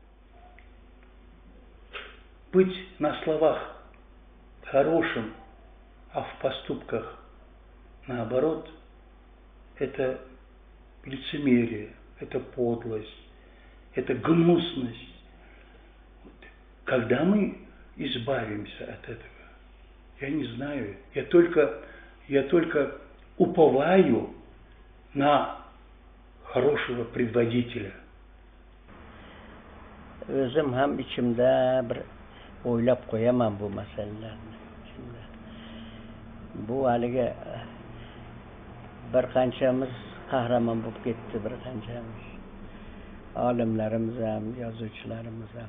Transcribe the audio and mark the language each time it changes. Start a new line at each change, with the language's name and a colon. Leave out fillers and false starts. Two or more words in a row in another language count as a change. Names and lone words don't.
Russian: Быть на словах хорошим, а в поступках наоборот, это лицемерие, это подлость, это гнусность. Когда мы избавимся от этого? Я не знаю. Я только уповаю на хорошего предводителя.
Uzbek: Özüm ham içimde bir oylab koyamam bu meselelerini. Bu haligi bir qanchamiz qahramon bo'lib ketdi, bir qanchamiz olimlarimiz ham, yozuvchilarimiz ham.